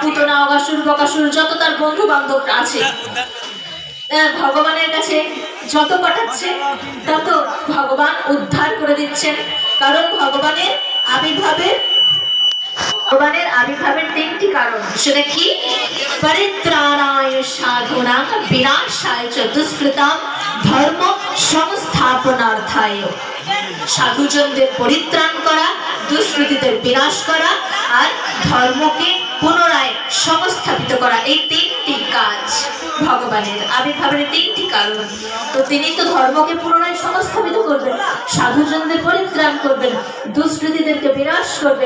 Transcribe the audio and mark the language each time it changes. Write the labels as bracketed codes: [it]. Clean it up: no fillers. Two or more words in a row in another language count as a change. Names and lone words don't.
[bn] পুতনা, অগাসুর, বকাসুর, যত তার বন্ধু বান্ধব আছে ভগবানের কাছে যত পাঠাচ্ছে তত ভগবান উদ্ধার করে দিচ্ছেন। কারণ ভগবানের আবির্ভাবের তিনটি কারণ। সেটা কি? [sa] পরিত্রাণায় সাধুনাং বিনাশায় চ দুষ্কৃতাম ধর্ম সংস্থাপনার্থায়। [bn] সাধুজনদের পরিত্রাণ করা, দুষ্কৃতীদের বিনাশ করা আর ধর্মকে পুনরায় সংস্থাপিত করা, এই তিনটি কাজ ভগবানের আবির্ভাবের তিনটি কারণ। তো তিনি তো ধর্মকে পুনরায় সংস্থাপিত করবেন, সাধুজনদের পরিত্রাণ করবেন, দুষ্কৃতীদেরকে বিনাশ করবেন।